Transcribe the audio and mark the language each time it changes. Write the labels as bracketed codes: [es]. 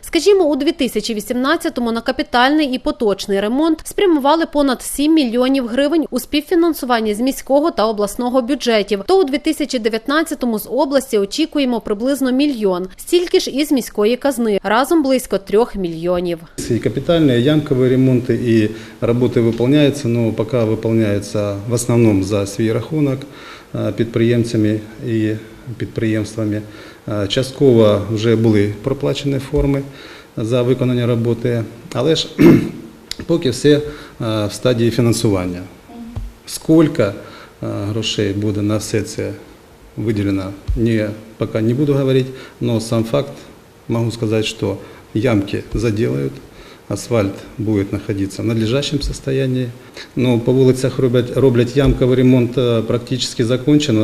[uk] Скажімо, у 2018-му на капітальний і поточний ремонт спрямували понад 7 мільйонів гривень у співфінансуванні з міського та обласного бюджетів. То у 2019-му з області очікуємо приблизно мільйон. Стільки ж із міської казни. Разом близько 3 мільйонів. [ru] И капитальные, и ямковые ремонты, и работы выполняются, но пока выполняются в основном [uk] за свій рахунок підприємцями і підприємствами. Частково вже були проплачені форми за виконання роботи, але ж поки все в стадії фінансування. Скільки грошей буде на все це виділено, поки не буду говорити, але сам факт, можу сказати, що [ru] ямки заделают, асфальт будет находиться в надлежащем состоянии. Но по улицах [uk] роблять [ru] ямковый ремонт практически закончен.